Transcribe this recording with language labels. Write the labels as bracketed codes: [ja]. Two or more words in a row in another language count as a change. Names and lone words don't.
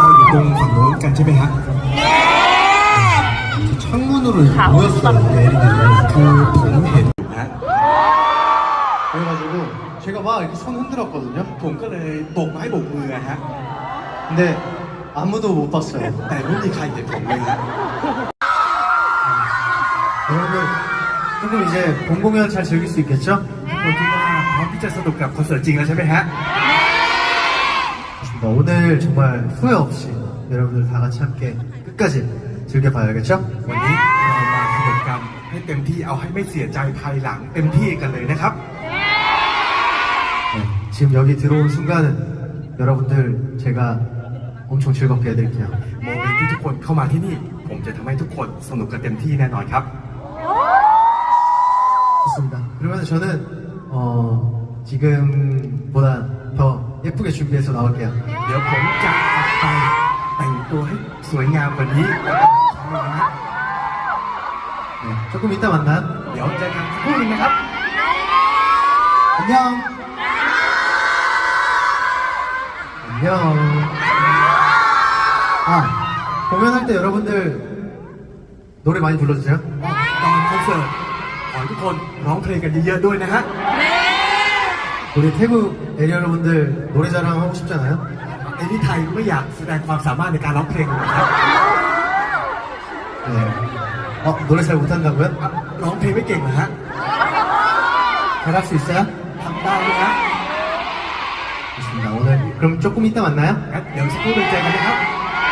[th] ตรงฝั่งโน้นกันใช่ไหมฮะ [ko] 창문으로 이렇게 모였어요. 내리들이. 그 봄 해. [th] ฮะ [ko] 그래가지고 제가 막 이렇게 손 흔들었거든요. [th] ผมก็เลยโบกไม้โบกมือฮะ [ko] 근데 아무도 못 봤어요. [th] แต่ไม่มีใครเห็นผมเลยฮะ [ko] 여러분들 조금 이제 본 공연 잘 즐길 수 있겠죠? [th] ทุกคนคิดว่าพร้อมที่จะสนุกกับคอนเสิร์ตจริงแล้วใช่ไหมฮะ [ko] 좋습니다. 오늘 정말 후회 없이 여러분들 다 같이 함께 끝까지 즐겨봐야겠죠? [th] วันนี้เรามาสนุกกันให้เต็มที่เอาให้ไม่เสียใจภายหลังเต็มที่กันเลยนะครับ [ko] 네, 지금 여기 들어온 순간은 여러분들 제가 엄청 즐겁게 해드릴게요. [th] โมเมนต์ที่ทุกคนเข้ามาที่นี่ ผมจะทำให้ทุกคนสนุกกันเต็มที่แน่นอนครับ [ko] 좋습니다. 그러면 저는 지금보다 더 예쁘게 준비해서 나올게요. [th] เดี๋ยวผมจะออกไปแต่งตัวให้สวยงามกว่านี้นะฮะ [ko] 네, 조금 이따 만나요. [th] เดี๋ยวเจอกันสักครู่นึงนะครับ [ko] 안녕. 안녕. 아, 공연할 때 여러분들 노래 많이 불러주세요. [th] ตอนคอนเสิร์ตขอให้ทุกคนร้องเพลงกันเยอะๆด้วยนะฮะ [ko] 우리 태국 에리 여러분들 노래 자랑 하고 싶잖아요. [th] ไอ้นี่ไทยไม่อยากแสดงความสามารถในการร้องเพลงเลยนะครับ [ko] 네. 노래 잘 못한다고요? [th] ร้องเพลงไม่เก่งเหรอฮะ [ko] 잘할 수 있어요? [th] ทำได้ไหมฮะ [ko] 좋습니다. 오늘 그럼 조금 이따 만나요. [th] งั้นเดี๋ยวสักครู่นึงเจอกันนะครับ